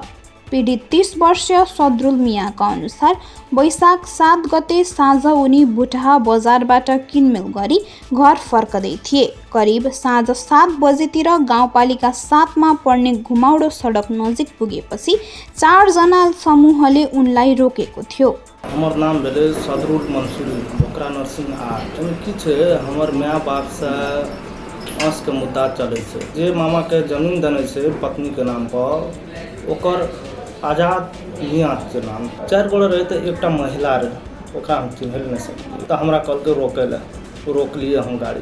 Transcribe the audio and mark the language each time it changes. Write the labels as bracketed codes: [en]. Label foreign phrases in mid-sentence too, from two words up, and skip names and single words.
[ne] पीडित 30 वर्षीय सदरुल मियाका अनुसार वैशाख 7 गते साँझ उनी बुटहा बजारबाट किनमेल गरी घर फर्कदै थिए। करिब साँझ 7 बजेतिर गाउँपालिका 7 मा पर्ने घुमाउडो सडक नजिक पुगेपछि 4 जना समूहले उनलाई रोकेको थियो। [mai] हमर नाम भेले सदरुल मंसूरी, बोकरा नर्सिंग 8। की छै हमर माय बाप से आंस के मुद्दा चले छै। जे मामा के जमीन देने छै पत्नी के नाम पर, ओकर आजाद मियाँ के नाम 4 गोड़ रहे। तो एक महिला रहे, ओकरा हम चिन्ह नहीं सकलिए। तो हमरा कल के रोकलिए हम गाड़ी।